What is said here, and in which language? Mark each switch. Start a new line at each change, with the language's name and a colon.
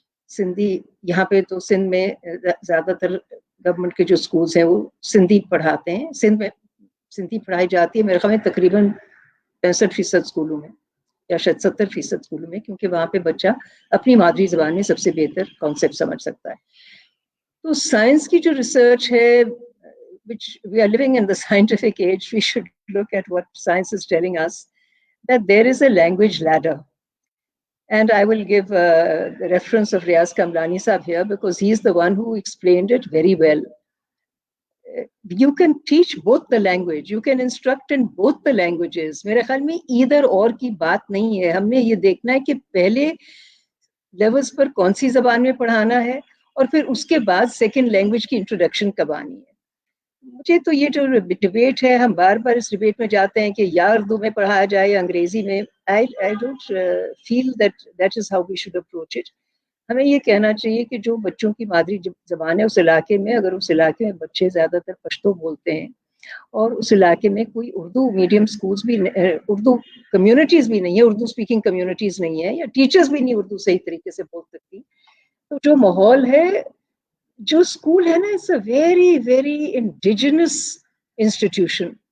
Urdu: سندھی یہاں پہ تو سندھ میں زیادہ تر گورنمنٹ کے جو اسکولس ہیں وہ سندھی پڑھاتے ہیں. سندھ میں سندھی پڑھائی جاتی ہے میرے خیال میں تقریباً 65% اسکولوں میں. یا شاید 70% اسکولوں میں, کیونکہ وہاں پہ بچہ اپنی مادری زبان میں سب سے بہتر کانسیپٹ سمجھ سکتا ہے. تو سائنس کی جو ریسرچ ہے,
English: which we are living in the scientific age, we should look at what science is telling us, that there is a language ladder. And I will give the reference of Riaz Kamlani Sahab here, because he is the one who explained it very well. You can teach both the language, you can instruct in both the languages.
Urdu: میرے خیال میں either اور کی بات نہیں ہے. ہم نے یہ دیکھنا ہے کہ پہلے لیولز پر کون سی زبان میں پڑھانا ہے, اور پھر اس کے بعد سیکنڈ لینگویج کی انٹروڈکشن کب آنی ہے. مجھے تو یہ جو ڈبیٹ ہے, ہم بار بار اس ڈبیٹ میں جاتے ہیں کہ یا اردو میں پڑھایا جائے یا انگریزی میں.
English: I don't feel that is how we should approach it.
Urdu: ہمیں یہ کہنا چاہیے کہ جو بچوں کی مادری زبان ہے اس علاقے میں, اگر اس علاقے میں بچے زیادہ تر پشتو بولتے ہیں اور اس علاقے میں کوئی اردو میڈیم اسکولس بھی, اردو کمیونٹیز بھی نہیں ہے, اردو اسپیکنگ کمیونٹیز نہیں ہے, یا ٹیچرز بھی نہیں اردو صحیح طریقے سے بول سکتی, تو جو ماحول ہے, جو اسکول ہے نا,
English: It's a very very indigenous institution.